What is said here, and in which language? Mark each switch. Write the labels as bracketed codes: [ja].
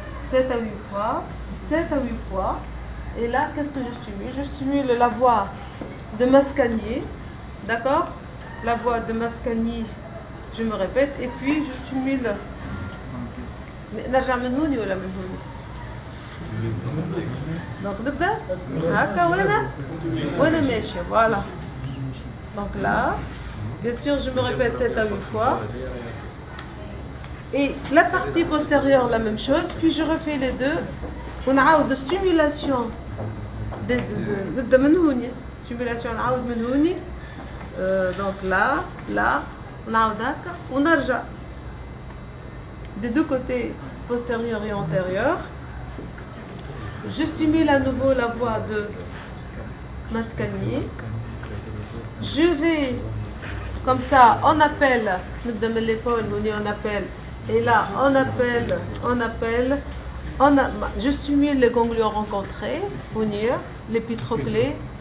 [fr] Sept à 8 fois, 7 à 8 fois. Et là, qu'est-ce que je stimule? Je stimule la voie de Mascagni, d'accord? La voie de Mascagni, je me répète, et puis je stimule. [ar] نرجع من هوني ولا من هوني؟ Donc نبدأ هكا وانا ماشية, voilà. [fr] Donc là, bien sûr, je me répète 7 à 8 fois. Et la partie postérieure, la même chose, puis je refais les deux. On a de stimulation. [ar] نبدأ من هوني. Stimulation نعاود من هوني. Donc là, نعاود هكا ونرجع. [fr] Des deux côtés, postérieur et antérieur. Je stimule à nouveau la voie de Mascagni. Je vais, comme ça, on appelle, l'épaule, on appelle, et là, on appelle, je stimule les ganglions rencontrés, les pitroclés.